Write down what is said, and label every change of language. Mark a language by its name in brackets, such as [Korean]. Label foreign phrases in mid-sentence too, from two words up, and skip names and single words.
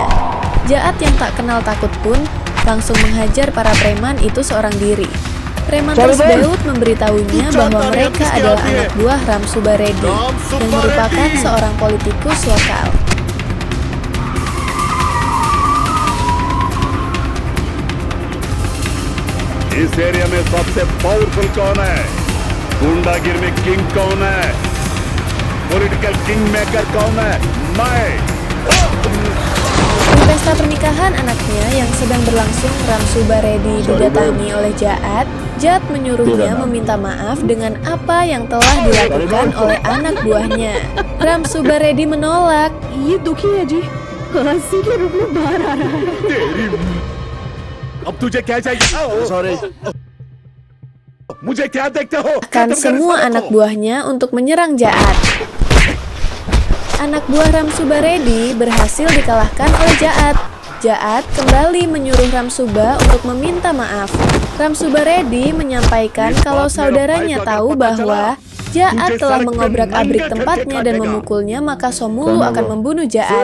[Indonesian] Jaat yang tak kenal takut pun langsung menghajar para preman itu seorang diri. Preman tersebut memberitahunya bahwa mereka adalah anak buah Ram Subareddy yang merupakan seorang politikus lokal. [Hindi] इस एरिया में सबसे पावरफुल कौन है? गुंडागिरी में किंग कौन है? [English] political king maker [Hindi] कौन है? मैं। [Indonesian] Di pesta pernikahan anaknya yang sedang berlangsung, Ram Subareddy didatangi oleh Jaat. Jaat menyuruhnya meminta maaf dengan apa yang telah dilakukan oleh anak buahnya. Ram Subareddy menolak. [Hindi] ये दुखी है जी, हंसी के रूप में बाहर आ रहा है। अब तुझे क्या चाहिए? सॉरी। मुझे क्या देखते हो? [Indonesian] Bahkan semua anak buahnya untuk menyerang Jaat. Anak buah Ram Subareddy berhasil dikalahkan oleh Jaat. Jaat kembali menyuruh Ram Suba untuk meminta maaf. Ram Subareddy menyampaikan kalau saudaranya tahu bahwa Jaat telah mengobrak-abrik tempatnya dan memukulnya, maka Somulu akan membunuh Jaat.